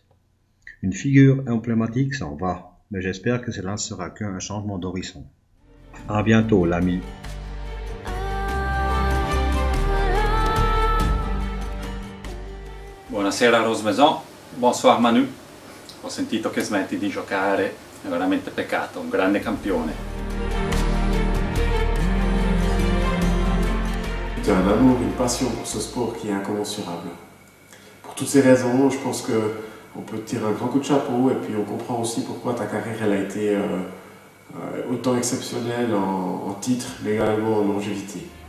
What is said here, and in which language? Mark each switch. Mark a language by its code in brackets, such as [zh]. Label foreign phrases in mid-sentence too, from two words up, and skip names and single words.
[fr] Une figure emblématique s'en va, mais j'espère que cela ne sera qu'un changement d'horizon. À bientôt, l'ami. [it] Buonasera Rosmaison, bonsoir Manu. Ho sentito che smetti di giocare, è veramente peccato, un grande campione. [fr] Tu as un amour, une passion pour ce sport qui est incommensurable. Pour toutes ces raisons, je pense qu'on peut te tirer un grand coup de chapeau et puis on comprend aussi pourquoi ta carrière elle a été autant exceptionnelle en titres, mais également en longévité.